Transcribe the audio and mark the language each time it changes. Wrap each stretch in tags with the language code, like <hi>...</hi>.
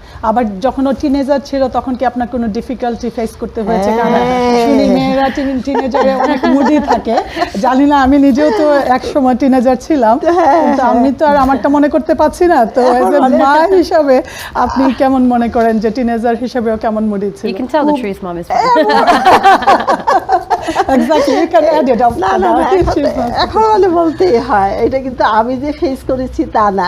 <bn>আবার যখন ও টিনেজার ছিল তখন কি আপনার কোনো ডিফিকাল্টি ফেস করতে হয়েছে? কারণ শুনি মেয়েরা টিনেজারে অনেক মুডি থাকে, জানি না, আমি নিজেও তো এক সময় টিনেজার ছিলাম, কিন্তু আমি তো আর আমারটা মনে করতে পারছি না। তো এজ এ মা হিসাবে আপনি কেমন মনে করেন যে টিনেজার হিসাবেও কেমন মুডি ছিল?</bn> <en>You can tell the truth, Mom, is fine. Exactly, you can add it up.</en> <bn>না, এখন বলে বলতেই হয়, এটা কিন্তু আমি যে ফেস করেছি তা না।</bn>